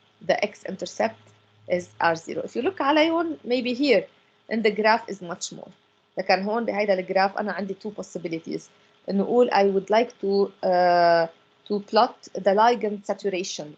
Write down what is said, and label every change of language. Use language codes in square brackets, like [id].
[en] The x-intercept is R0. If you look [ar] على هون, [en] maybe here in the graph is much more. [ar] لكن هون بهيدا الجراف أنا عندي [en] two possibilities. [ar] إنه أقول [en] I would like to plot the ligand saturation.